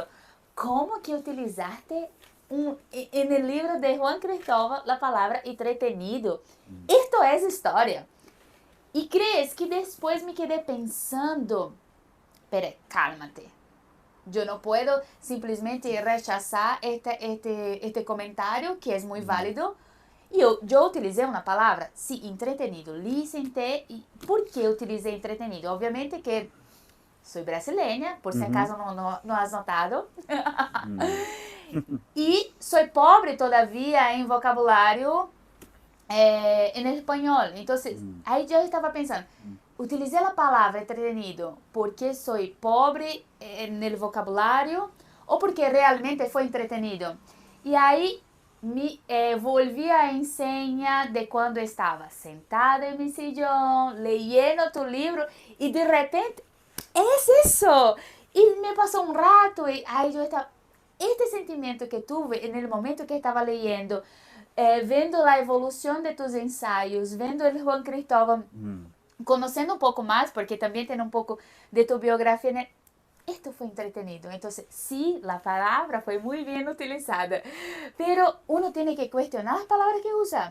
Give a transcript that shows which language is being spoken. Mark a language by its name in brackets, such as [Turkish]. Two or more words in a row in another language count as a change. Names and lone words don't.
[Spanish] ¿Cómo que utilizaste en el libro de Juan Cristóbal la palabra entretenido? Esto es historia. Y crees que después me quedé pensando, pero cálmate. Yo no puedo simplemente rechazar este comentario que es muy válido. [Portuguese] E eu utilizei uma palavra, sim, entretenido. Li, sentei. E por que utilizei entretenido? Obviamente que sou brasileira, por Uh se -huh. acaso não has notado. Mm. E sou pobre todavia em vocabulário em espanhol. Então, aí eu estava pensando, utilizei a palavra entretenido porque sou pobre no vocabulário ou porque realmente foi entretenido. E aí [Spanish] me volví a enseña [Portuguese] de quando estava sentada em meu sillón, [Spanish] leyendo tu [Portuguese] livro e de repente, [Spanish] es eso. [Portuguese] E me passou um rato e aí eu estava, este sentimento [Spanish] que tuve en el momento que estaba leyendo, vendo la evolución de tus ensayos, vendo el Juan Cristóbal, conociendo un poco más, porque también tiene un poco de tu biografía, esto fue entretenido. Entonces, sí, la palabra fue muy bien utilizada, pero uno tiene que cuestionar las palabras que usa.